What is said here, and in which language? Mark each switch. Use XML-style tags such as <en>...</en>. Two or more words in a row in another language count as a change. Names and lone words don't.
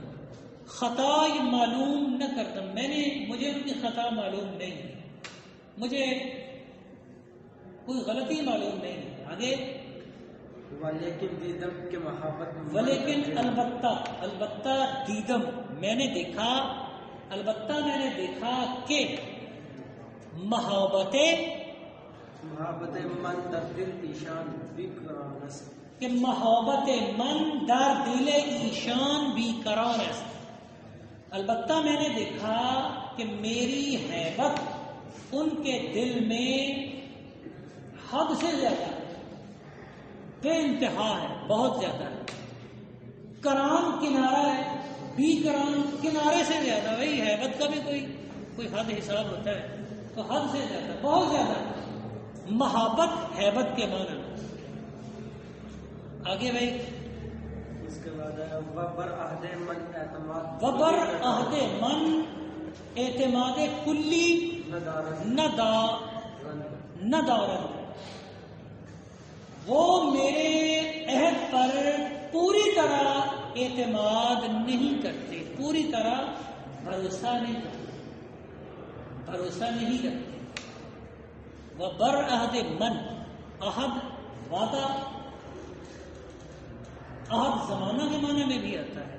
<ur>خطا یہ معلوم نہ کرتا، مجھے ان کی خطا معلوم نہیں ہے، مجھے کوئی غلطی معلوم نہیں ہے۔ آگے</ur> <fa>ولیکن دیدم کے محبت، ولیکن البتہ دیدم</fa> <ur>میں نے دیکھا، البتہ میں نے دیکھا کہ محبت</ur> <fa>من در دل ایشان بیقرار است، کہ محبت من در دل ایشان بیقرار است۔</fa> <ur>البتہ میں نے دیکھا کہ میری ہیبت ان کے دل میں حد سے زیادہ ہے، بے انتہا ہے، بہت زیادہ ہے۔ کرام کنارہ ہے، بی کرام کنارے سے زیادہ۔ بھائی ہیبت کا بھی کوئی حد حساب ہوتا ہے، تو حد سے زیادہ، بہت زیادہ ہے۔ محبت ہیبت کے معنی میں. آگے بھائی اس کے بعد ہے</ur> <fa>وبر عہد من اعتماد وبر عہد من اعتماد کلی نہ دارد.</fa> <ur>وہ میرے عہد پر پوری طرح اعتماد نہیں کرتے، پوری طرح بھروسہ نہیں کرتے. وہ</ur> <fa>بر عہد من،</fa> <ur>عہد وعدہ، عہد زمانہ کے معنی میں بھی آتا ہے.</ur>